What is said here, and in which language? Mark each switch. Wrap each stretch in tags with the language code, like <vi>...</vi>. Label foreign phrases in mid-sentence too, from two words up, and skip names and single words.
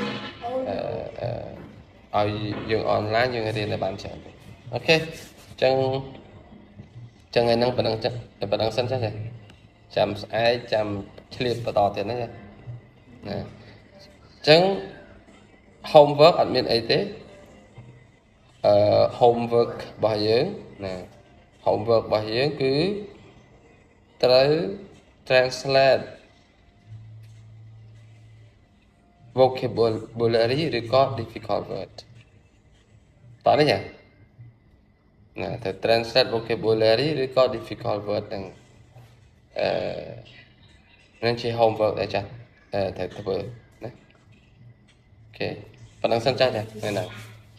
<km>យើងអនឡាញយើងរៀនឲ្យបានច្រើនអូខេអញ្ចឹងថ្ងៃហ្នឹងប៉ុណ្ណឹងសិនចាចាំស្អែកចាំឆ្លៀតបន្តទៀតណាចាណាអញ្ចឹង homework អត់មានអីទេ homework របស់យើងណា homework របស់យើងគឺត្រូវ translate vocabulary ឬក៏</km> <en>difficult word</en> <km>តោះនេះចាណាត្រូវ</km> <en>translate vocabulary</en> <km>ឬក៏</km> <en>difficult word</en> <km>ហ្នឹងនឹងជា homework ដែលចាស់ត្រូវធ្វើណាអូខេប៉ុណ្ណឹងសិនចាស់ថ្ងៃណា</km>